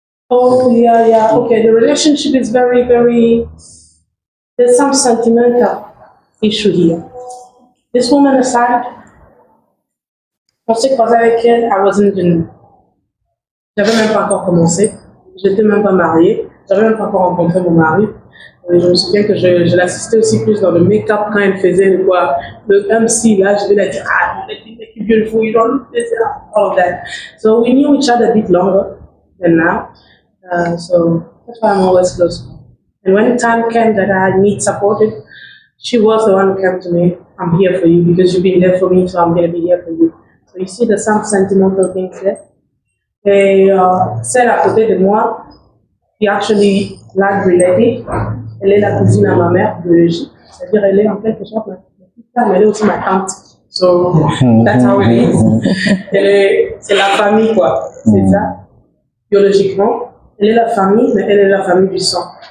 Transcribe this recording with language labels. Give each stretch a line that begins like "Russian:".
English: Oh, yeah. Okay, the relationship is very, very. There's some sentimental issue here. This woman aside,
French: on s'est croisé avec elle,
English: I wasn't even.
French: J'avais même pas encore commencé. J'étais même pas mariée. J'avais même pas encore rencontré mon mari. Et je me souviens que je l'assistais aussi plus dans le make-up quand elle faisait le MC. Là, je vais la dire,
English: you're beautiful, you don't look this, all of that. So we knew each other a bit longer than now. So that's why I'm always close. And when the time came that I need supported, she was the one who came to me. I'm here for you because you've been there for me, so I'm going to be here for you. So you see there's some sentimental things there.
French: Et celle à côté de moi, qui
English: actually like related,
French: elle est la cousine à ma mère biologique. C'est-à-dire elle est en quelque sorte ma petite femme, mais elle est aussi ma tante.
English: So that's how it is.
French: C'est la famille quoi, c'est ça. Biologiquement, elle est la famille, mais elle est la famille du sang.